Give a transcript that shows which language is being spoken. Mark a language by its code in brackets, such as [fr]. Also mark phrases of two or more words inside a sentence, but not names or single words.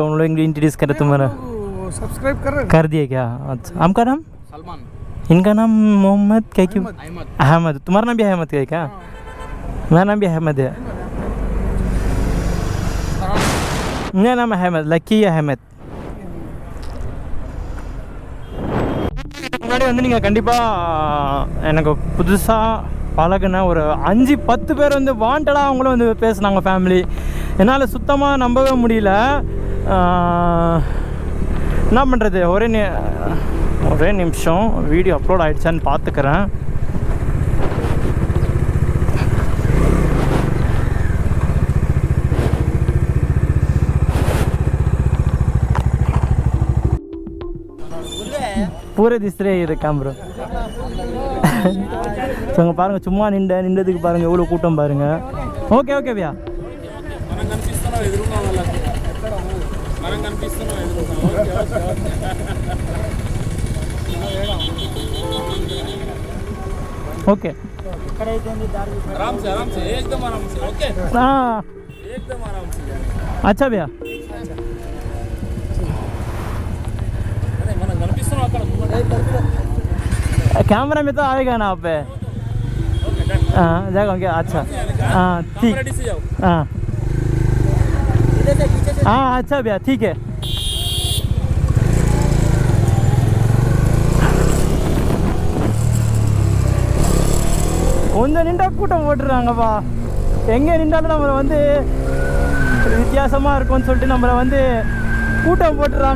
[hi] उन लोग इंट्रोड्यूस करे. तुम्हारा सब्सक्राइब कर दिए क्या? अच्छा. आपका नाम? सलमान. इनका नाम मोहम्मद क्या? क्यों अहमद. तुम्हारा नाम भी अहमद है क्या? मेरा नाम भी अहमद है. मेरा नाम अहमद, लकी अहमद. [ta] முன்னாடி வந்து நீங்கள் கண்டிப்பாக எனக்கு புதுசாக பழகுன ஒரு 5-10 பேர் வந்து வாண்டடாக அவங்களும் வந்து பேசுனாங்க ஃபேமிலி. என்னால் சுத்தமாக நம்பவே முடியல. என்ன பண்ணுறது, ஒரே நிமிஷம் வீடியோ அப்லோட் ஆகிடுச்சான்னு பார்த்துக்கிறேன். [hi] पूरे दिस रहे ये कैमरा. [ta] ஸோ அங்கே பாருங்கள், சும்மா நின்றதுக்கு பாருங்கள் எவ்வளோ கூட்டம் பாருங்கள். [en] okay okay [ta] பையா. [hi] ओके आराम से एकदम आराम से. ओके हाँ एकदम आराम से. अच्छा भैया. कैमरा में तो आएगा ना आप पे. हाँ जाएगा क्या. अच्छा हाँ ठीक. हाँ हाँ अच्छा भैया ठीक है. [ta] கொஞ்சம் நின்றா கூட்டம் போட்டுறாங்கப்பா. எங்கே நின்றாலும் நம்மளை வந்து வித்தியாசமாக இருக்கும்னு சொல்லிட்டு நம்மளை வந்து கூட்டம் போட்டுறாங்க.